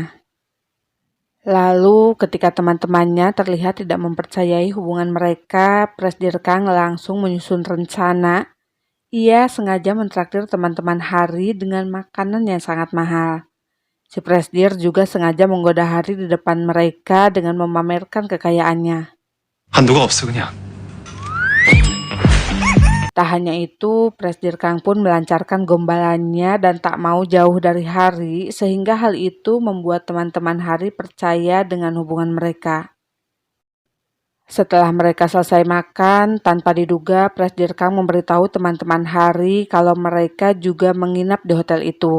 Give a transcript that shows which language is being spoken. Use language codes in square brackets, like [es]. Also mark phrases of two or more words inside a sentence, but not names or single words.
[id] Lalu ketika teman-temannya terlihat tidak mempercayai hubungan mereka, Presdirkang langsung menyusun rencana. Ia sengaja mentraktir teman-teman Hari dengan makanan yang sangat mahal. Si Presdir juga sengaja menggoda Hari di depan mereka dengan memamerkan kekayaannya. [ko] 한도가 없어 그냥. [id] Tak hanya itu, Presdirkang pun melancarkan gombalannya dan tak mau jauh dari Hari, sehingga hal itu membuat teman-teman Hari percaya dengan hubungan mereka. Setelah mereka selesai makan, tanpa diduga Presdirkang memberitahu teman-teman Hari kalau mereka juga menginap di hotel itu.